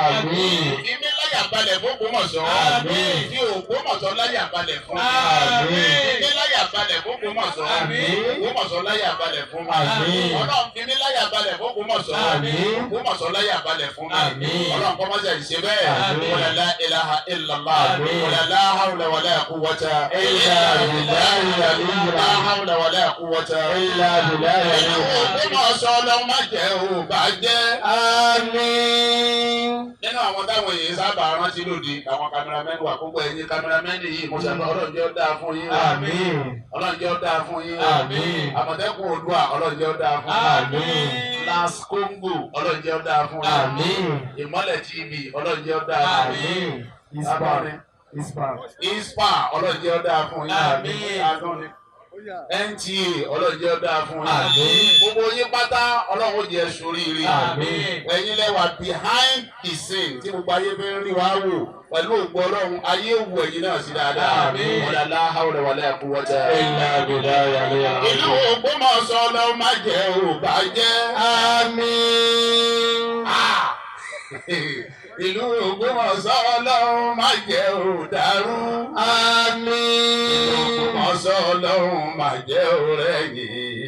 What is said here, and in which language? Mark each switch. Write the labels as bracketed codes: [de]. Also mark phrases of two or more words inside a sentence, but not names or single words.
[yo] fi mí láyà balẹ̀ fún Ògbómọ̀ṣọ́. fi Ògbómọ̀ṣọ́ láyà balẹ̀ fún mi. fi mí láyà balẹ̀ fún Ògbómọ̀ṣọ́. Ògbómọ̀ṣọ́ láyà balẹ̀ fún mi. ọlọ́run fi mí láyà balẹ̀ fún Ògbómọ̀ṣọ́. Ògbómọ̀ṣọ́ láyà balẹ̀ fún mi. ọlọ́run kọ́ mọ́sẹ̀ ìṣe bẹ́ẹ̀. [ar] ولا لا إله إلا الله ولا لا حول ولا قوة إلا بالله لا حول ولا قوة إلا بالله. [yo] Ògbómọ̀ṣọ́ ọlọ́run má jẹ́ ò bàjẹ́. Àmín. nínú àwọn táwọn èèyàn sábà rántí lòdì àwọn kámẹ́rámẹ́nì wà púpọ̀ ẹ̀yin kámẹ́rámẹ́nì yìí mo ṣàlọ́ ọlọ́run jẹ́ ó dáa fún yín. Àmín. ọlọ́run jẹ́ ó dáa fún yín. Àmín. àmọ̀tẹ́kùn Oòduà ọlọ́run jẹ́ ó dáa fún yín. Àmín. Las Congo ọlọ́run jẹ́ ó dáa fún yín. Àmín. Ìmọ́lẹ̀ TV ọlọ́run jẹ́ ó dáa fún yín. ISPA ọlọ́run jẹ́ ó dáa fún yín. Àmín. NTA ọlọ́run jẹ́ ó dáa fún yín. Àmín. gbogbo yín pátá ọlọ́run ó jẹ́ ṣoríire. Àmín. ẹ̀yin lẹ́wà [en] behind the scene [yo] tí gbogbo ayé fi ń rí wa wò pẹ̀lú ògbó ọlọ́run ayé òwú ẹ̀yin náà sí dáadáa. Àmín. [ar] ولا لا حول ولا قوة إلا بالله العلي [yo] ìlú [ar] عظيم. [yo] Ògbómọ̀ṣọ́ ọlọ́run má jẹ́ ò bàjẹ́. Àmín. ìlú Ògbómọ̀ṣọ́ ọlọ́run má jẹ́ ò dàrú. Àmín. Ògbómọ̀ṣọ́ ọlọ́run má jẹ́ ò rẹ̀yìn.